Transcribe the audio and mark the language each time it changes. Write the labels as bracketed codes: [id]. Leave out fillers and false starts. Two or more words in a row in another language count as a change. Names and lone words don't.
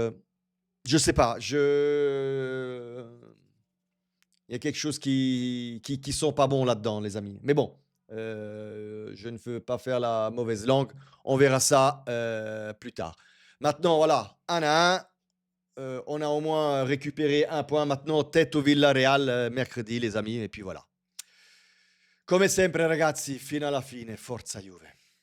[fr] Euh, Je sais pas, il y a quelque chose qui sont pas bons là-dedans, les amis. Mais bon, je ne veux pas faire la mauvaise langue. On verra ça, plus tard. Maintenant, voilà, 1-1. On a au moins récupéré un point. Maintenant, tête au Villarreal, mercredi, les amis. Et puis voilà. [it] Come sempre, ragazzi, fino alla fine, forza Juve.